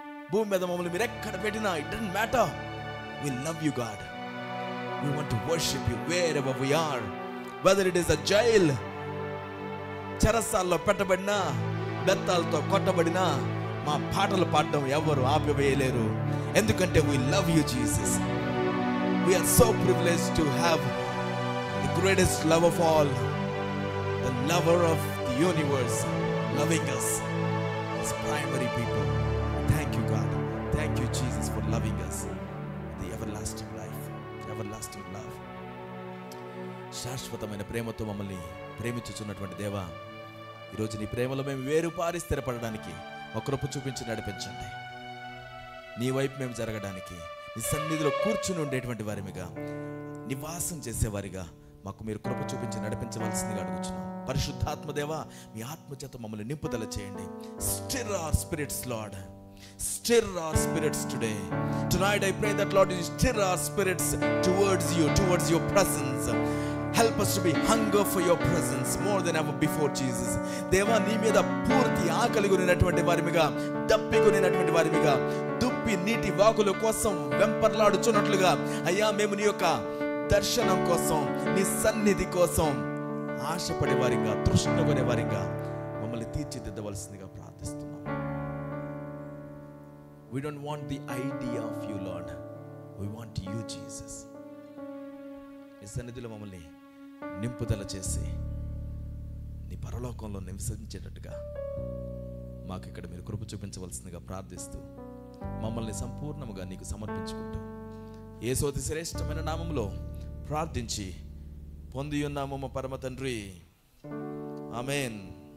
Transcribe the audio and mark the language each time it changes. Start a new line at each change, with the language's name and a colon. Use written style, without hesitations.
Telugu: భూమి మీద మమ్మల్ని మీరు ఎక్కడ పెట్టినా
English: It doesn't matter. We love you God. We want to worship you wherever we are. Whether it is a jail,
Telugu: చెరసాల్లో పెట్టబడినా, బెత్తాలతో కొట్టబడినా మా పాటలు పాడడం ఎవరు ఆపివేయలేరు. ఎందుకంటే
English: we love you Jesus. We are so privileged to have the greatest love of all, the lover of the universe loving us as primary people. Thank you God. Thank you Jesus for loving us with the everlasting life, everlasting love.
Telugu: శాశ్వతమైన ప్రేమతో మమ్మల్ని ప్రేమించుచున్నటువంటి దేవా, ఈరోజు నీ ప్రేమలో మేము వేరుపారి స్థిరపడడానికి ఒక కృప చూపించి నడిపించండి. నీ వైపు మేము జరగడానికి, నీ సన్నిధిలో కూర్చుని ఉండేటువంటి వారిగా, నివాసం చేసేవారిగా మాకు మీరు కృప చూపించి నడిపించవలసిందిగా అడుగుచున్నాం. పరిశుద్ధాత్మదేవా, మీ ఆత్మచేత మమ్మల్ని నింపుదల చేయండి.
English: Stir our spirits, Lord. Stir our spirits today. Tonight I pray that Lord you stir our spirits towards you, towards your presence. Help us to be hunger for your presence more than ever before Jesus.
Telugu: దేవా, నీ మీద పూర్తి ఆకలి కొనినటువంటి వారిగా, దప్పి కొనినటువంటి వారిగా, దుప్పి నీటి వాకుల కోసం వెంపర్లాడుచున్నట్లుగా అయ్యా మేము నీ యొక్క దర్శనం కోసం, నీ సన్నిధి కోసం ఆశపడే వారిగా, తృష్ణపడే వారిగా మమ్మల్ని తీర్చిదిద్దవలసిందిగా ప్రార్థిస్తున్నాం.
English: We don't want the idea of you, Lord. We want you, Jesus.
Telugu: నీ సన్నిధిలో మమ్మల్ని నింపుదల చేసి నీ పరలోకంలో నివసించేటట్టుగా మాకు ఇక్కడ మీరు కృప చూపించవలసిందిగా ప్రార్థిస్తూ మమ్మల్ని సంపూర్ణముగా నీకు సమర్పించుకుంటూ యేసు అతి శ్రేష్టమైన నామములో ప్రార్థించి పొంది ఉన్నాము మా పరమ తండ్రి. ఆమేన్.